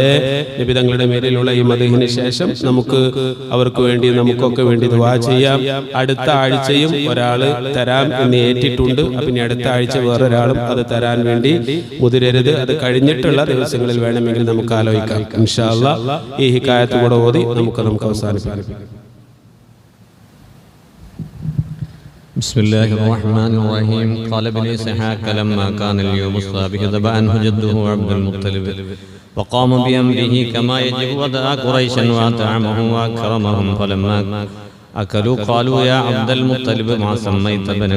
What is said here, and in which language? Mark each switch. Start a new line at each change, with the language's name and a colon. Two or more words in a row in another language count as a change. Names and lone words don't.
Malayalam: നബി തങ്ങളുടെ മേലിലുള്ള ഈ മദഹിന് ശേഷം നമുക്ക് അവർക്ക് വേണ്ടി നമുക്കൊക്കെ വേണ്ടി ദുആ ചെയ്യാം. അടുത്ത ആഴ്ചയും ഒരാൾ തരാം എന്ന് ഏറ്റിട്ടുണ്ട്. പിന്നെ അടുത്ത ആഴ്ച വേറൊരാളും അത് തരാൻ വേണ്ടി മുതിരരുത്. അത് കഴിഞ്ഞിട്ടുള്ള ദിവസങ്ങളിൽ വേണമെങ്കിൽ നമുക്ക് ആലോചിക്കാം.
Arabic: إن شاء الله
Malayalam: ഈ ഹിക്കായത്ത് കൂടെ ഓതി നമുക്ക് അവസാനിപ്പിക്കാം.
Arabic: بسم الله الرحمن الرحيم. قال ابن إسحاق لما كان اليوم الصابح ذبح عنه جده عبد المطلب وقام بأمره كما يجب ودعا قريشا وأطعمه وأكرمهم. فلما أكلوا قالوا يا عبد المطلب ما سميت ابنك؟